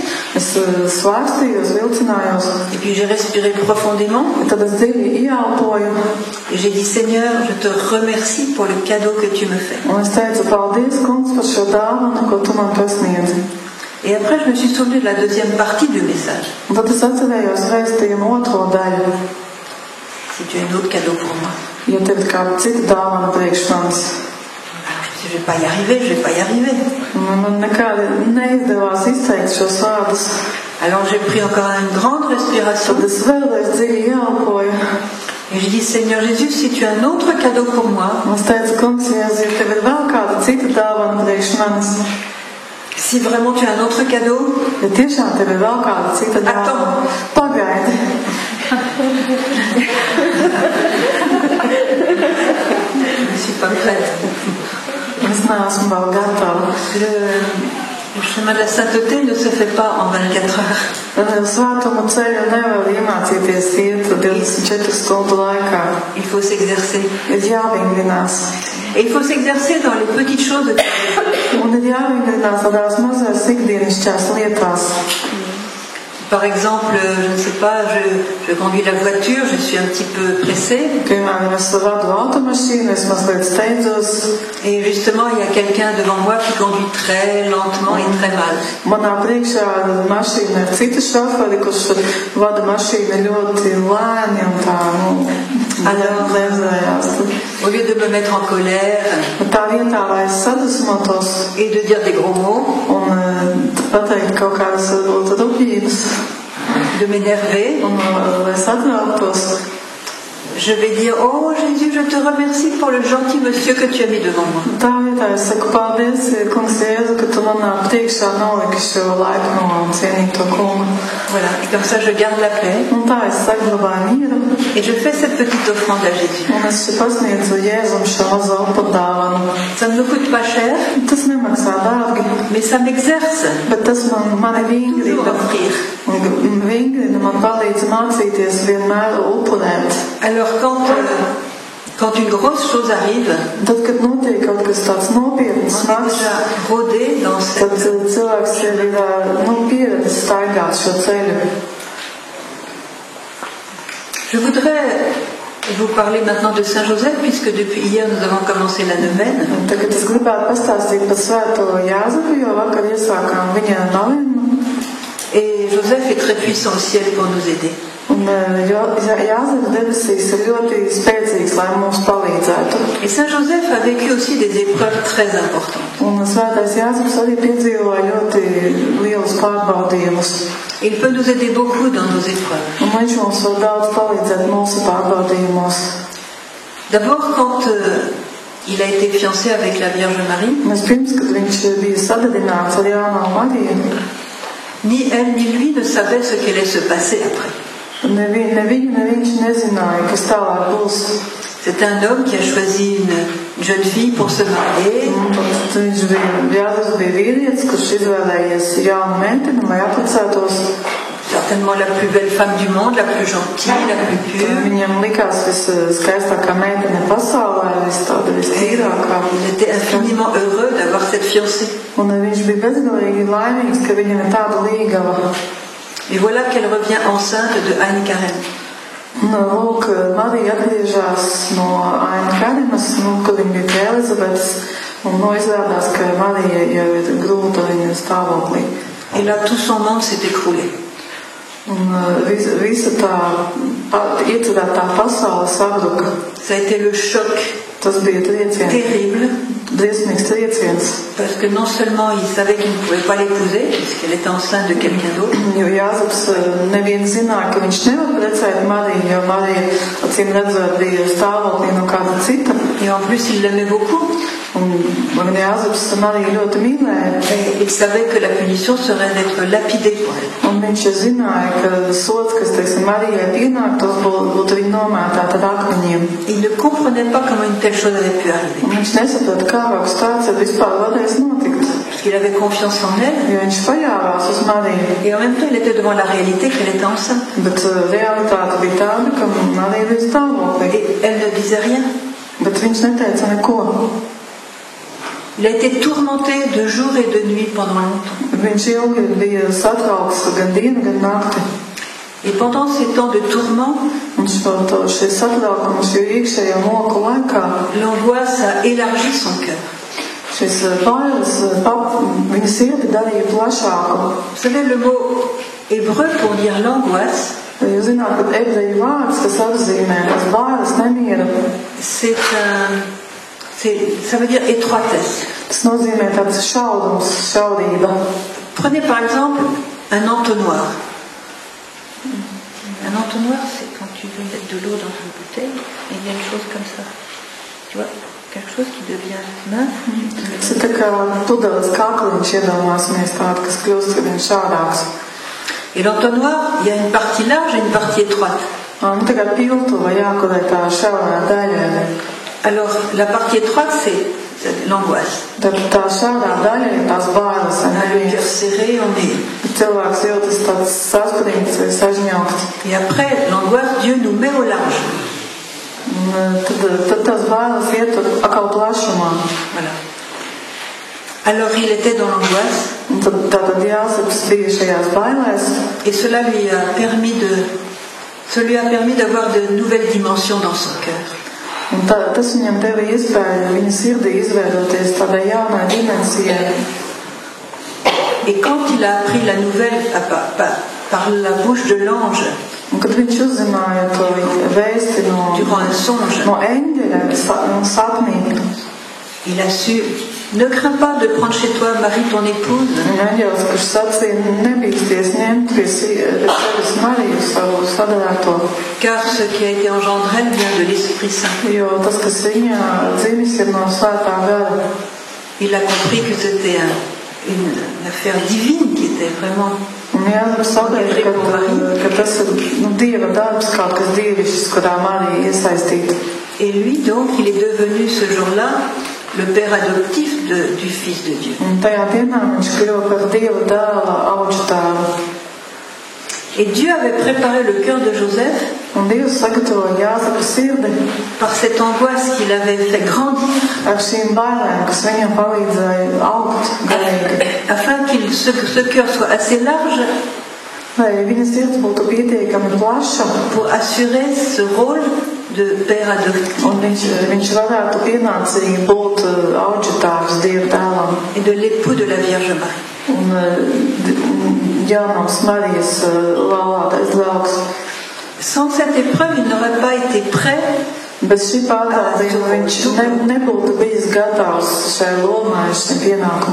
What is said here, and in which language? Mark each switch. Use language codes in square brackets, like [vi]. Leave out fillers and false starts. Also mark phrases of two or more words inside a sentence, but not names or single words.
[fr] Et puis j'ai respiré profondément. Et j'ai dit, Seigneur, je te remercie pour le cadeau que tu me fais. Et après, je me suis souvenue de la deuxième partie du message. [lv] Un tad es atcerējos vēstījumu otro daļu. [fr] Si tu as un autre cadeau pour moi. [lv] Ja tev ir kāda cita dāvana priekš manis. [fr] Je ne vais pas y arriver. [lv] Man nekādi neizdevās izteikt šos vārdus. [fr] Alors j'ai pris encore une grande respiration. [lv] Tad es vēlreiz dziļi ieelpoju. [fr] Et je dis, Seigneur Jésus, si tu as un autre cadeau pour moi. [lv] Es teicu, kungs, Jēzus, ja tev ir vēl kāda cita dāvana priekš manis. [fr] Si vraiment tu as un autre cadeau. [lv] Ja tiešām tev ir vēl kāda cita dāvana. Pagaidi. [fr] Je ne suis pas prête. [lv] Es neesmu vēl gatava. [fr] Le chemin de la sainteté ne se fait pas en 24 heures. [lv] Svētumu ceļu nevar iemācīties iet 24 stundu laikā. [fr] Il faut s'exercer. [lv] Ir jāvingrinās. [fr] Et il faut s'exercer dans les petites choses de ta vie. [lv] Un ir jāvingrinās tādās mazās ikdienišķās lietās. [fr] Par exemple, je ne sais pas, je conduis la voiture, je suis un petit peu pressée. [lv] Piemēram, es vadu automašīnu, es mazliet steidzos. [fr] Et justement, il y a quelqu'un devant moi qui conduit très lentement et très mal. [lv] Manā priekšā mašīna ir cita šoferi, kurš vada mašīnu ļoti lēni un tā, lēzējās. [fr] Au lieu de me mettre en colère [lv] Tā vietā, lai es sadusmotos [fr] et de dire des gros mots, [lv] un pateikt kaut kādas varbūt rupjības, [fr] de m'énerver, [lv] un lai satrauktos, [fr] je vais dire, oh Jésus, je te remercie pour le gentil monsieur que tu as mis devant moi. [lv] Tā vietā es saku, paldies, kungs Jēzu, ka tu manā priekšā noliki šo laipno un cienīto kungu. [fr] Voilà, et comme ça je garde la paix. [lv] Un tā es saglabāju mieru. [fr] Et je fais cette petite offrande à Jésus. [lv] Un es pasniedzu Jēzum šo mazo upurdāvanu. [fr] Ça ne me coûte pas cher. [lv] Tas nemaksā dārgi. [fr] Mais ça m'exerce. [lv] Bet tas mani vingrina. Vingrina man palīdz mācīties vienmēr upurēt. [fr] Alors quand une grosse chose arrive, [lv] tad, kad notiek kaut kas tāds nopietns, smags, tad cilvēks ir pieredzis staigāt šo ceļu. [fr] Je voudrais vous parler maintenant de Saint Joseph, puisque depuis hier nous avons commencé la neuvaine. [lv] Tagad es gribētu pastāstīt par Svēto Jāzepu, jo vakar iesākām viņa novenu. [fr] Et Joseph est très puissant au ciel pour nous aider. [lv] Un Jāzeps debesīs ir ļoti spēcīgs, lai mums palīdzētu. [fr] Et Saint Joseph a vécu aussi des épreuves très importantes. [lv] Un Svētais Jāzeps arī piedzīvoja ļoti lielus pārbaudījumus. [fr] Il peut nous aider beaucoup dans nos épreuves. [lv] Un viņš mums var daudz palīdzēt mūsu pārbaudījumos. [fr] D'abord, quand il a été fiancé avec la Vierge Marie, [lv] Pirms, kad viņš bija sadedināts ar Jānu Mariju, [fr] ni elle ni lui ne savaient ce qu'allait se passer après. [lv] Ne viņš nezināja, kas tālāk būs. [fr] C'est un homme qui a choisi une jeune fille pour se marier. [lv] Jāzeps bija vīrietis, kurš izvēlējies jaunu meiteni, lai apprecētos. [fr] Certainement la plus belle femme du monde, la plus gentille, la plus pure. [lv] Viņam likās viskaistākā meitene pasaulē, vistīrākā. [fr] Il était infiniment heureux d'avoir cette fiancée. [lv] Un viņš bija bezgalīgi laimīgs, ka viņam ir tāda līgava. [fr] Et voilà qu'elle revient enceinte de Ain Karen. [lv] Lūk, Marija atgriežas no Ain Karenas, kad viņa bija pie Elizabetes, un izrādās, ka Marija jau ir grūta viņa stāvoklī. [fr] Et là, tout son monde s'est écroulé. [lv] Un visa tā iecerētā pasaule sabruka. [fr] Ça a été le choc. [lv] Tas bija trieciens. [fr] Terrible. [lv] Briesmīgs trieciens. [fr] Parce que non seulement il savait qu'il ne pouvait pas l'épouser, puisqu'elle était enceinte de quelqu'un d'autre. [lv] Jo Jāzeps nevien zināja, ka viņš nevar precēt Mariju, jo Marija, acīm redzot, bija stāvoklī no kāda cita. [fr] Et en plus, il l'aimait beaucoup. [lv] Un Jāzeps Mariju ļoti mīlēja. [fr] Il savait que la punition serait d'être lapidé pour elle. [lv] Un viņš zināja, ka sots, kas, teiksim, Marijai pienāktos, būtu viņa nomētāta ar akmeņiem. [fr] Il ne comprenait pas comment une telle chose avait pu arriver. [lv] Un viņš nesaprata, kā kaut kas tāds vispār varēs notikt. [fr] Parce qu'il avait confiance en elle. [lv] Jo viņš paļāvās uz Mariju. [fr] Et en même temps, il était devant la réalité qu'elle était enceinte. [lv] Bet realitāte bija tāda, ka Marija bija stāvoklī. [fr] Et elle ne disait rien. [lv] Bet viņš neteica neko. [fr] Il a été tourmenté de jour et de nuit pendant longtemps. [lv] Viņš ilgi bija satraukts gan dienu, gan nakti. [fr] Et pendant ces temps de tourment, l'angoisse a élargi son cœur. [lv] Šis bailes viņa sirdi darīja plašāku. [fr] Vous savez, le mot hébreu pour dire l'angoisse, [lv] Jūs zināt, ka ebreju vārds, kas apzīmē tās bailes, nemieru, [fr] ça veut dire étroitesse. [lv] tas nozīmē tāds šaudums, šaurība. [fr] Prenez par exemple un entonnoir. Un entonnoir, c'est quand tu veux mettre de l'eau dans une bouteille et il y a une chose comme ça. Tu vois, quelque chose qui devient mince. [lv] Tas ir tā kā pudeles kakliņš, iedomāsimies tādu, kas kļūst vien šaurāks. [fr] Et l'entonnoir, il y a une partie large et une partie étroite. [lv] Nu tagad piltuva jākolē tā šaurā daļa. [fr] Alors, la partie étroite, c'est l'angoisse. [lv] Tad tā šaurā daļa ir tās bailes. [fr] On a le cœur serré, on est... [lv] Cilvēks jūtas tāds saspringts vai sažņaukts. [fr] Et après, l'angoisse, Dieu nous met au large. [lv] Tad tās bailes iet atkal plašumā. [fr] Voilà. Alors, il était dans l'angoisse. [lv] Tātad Jāzeps bija šajās bailēs. [fr] Et cela lui a permis d'avoir de nouvelles dimensions dans son cœur. [lv] Un tas viņam deva iespēju viņa sirdī izveidoties tādai jaunai dimensijai. [fr] Et quand il a appris la nouvelle par la bouche de l'ange, [lv] Un kad viņš uzzināja to vēsti [fr] durant un songe, [lv] no eņģeļa sapnī, [fr] il a su, ne crains pas de prendre chez toi Marie ton épouse, [lv] eņģelis, kurš sacīja, nebīsties ņemt pie sevis Mariju, savu sadarēto, [fr] car ce qui a été engendré elle vient de l'Esprit Saint. [lv] jo tas, kas viņa dzimis, ir no svētā gara. [fr] Il a compris que c'était une affaire divine qui était vraiment [lv] Un Jāzeps saprata, ka tas ir Dieva darbs, kaut kas dievišķis, kurā Marija iesaistīta. [fr] Et lui, donc, il est devenu ce jour-là le père adoptif du Fils de Dieu. [lv] Un tajā dienā viņš kļuva par Dieva dēla auģu tēvu. [fr] Et Dieu avait préparé le cœur de Joseph [lv] Un Dievs sagatavoja Jāzepa sirdi [fr] par cette angoisse qu'il avait fait grandir, [lv] ar šīm bailēm, kas viņam palīdzēja augt garīgi. [fr] afin que ce cœur soit assez large [lv] Lai viņa sirds būtu pietiekami plaša, [fr] pour assurer ce rôle de père adoptif [lv] un viņš varētu pienācīgi būt auģu tēvs Dieva dēlam [fr] et de l'époux de la Vierge Marie. [lv] un jaunās Marijas laulātais draugs. [fr] Sans cette épreuve, il n'aurait pas été prêt [lv] Bez šī pārbaudījuma viņš nebūtu bijis gatavs šai lomai, šim pienākumam.